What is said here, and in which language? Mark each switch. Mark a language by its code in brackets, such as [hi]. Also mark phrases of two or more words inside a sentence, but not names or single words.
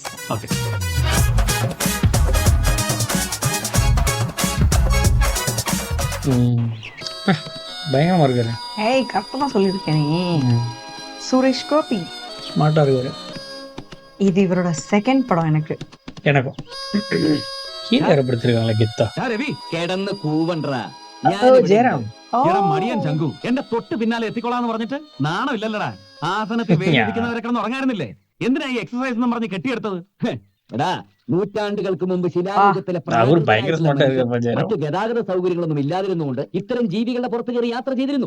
[ta] ஓகே. பயங்கரமா இருக்காரு. ஏய், கரெக்டாக தான் சொல்லியிருக்கேன். நீ சுரேஷ் கோபி ஸ்மார்ட்டா இருக்காரு. இது இவரோட செகண்ட் படம். எனக்கும் ஹீரோ ஏற்படுத்திருக்காங்களா கெத்தா. [ml] രവി കിടന്ന് കൂവണ്ട ജയറാം മടിയൻ ചങ്കു എന്റെ തൊട്ട് പിന്നാലെ എത്തിക്കൊള്ളാന്ന് പറഞ്ഞിട്ട് നാണമില്ലല്ലടാ. ആസനത്തിൽ വേദിക്കുന്നവരെ കിടന്ന് ഉറങ്ങാറുന്നില്ലേ? എന്തിനാ ഈ എക്സസൈസ് എന്ന് പറഞ്ഞ് കെട്ടിയെടുത്തത്? എടാ, നൂറ്റാണ്ടുകൾക്ക് മുമ്പ് ശിലായുഗത്തിലെ മറ്റു ഗതാഗത സൗകര്യങ്ങളൊന്നും ഇല്ലാതിരുന്നുകൊണ്ട് ഇത്തരം ജീവികളുടെ പുറത്ത് കയറി യാത്ര ചെയ്തിരുന്നു.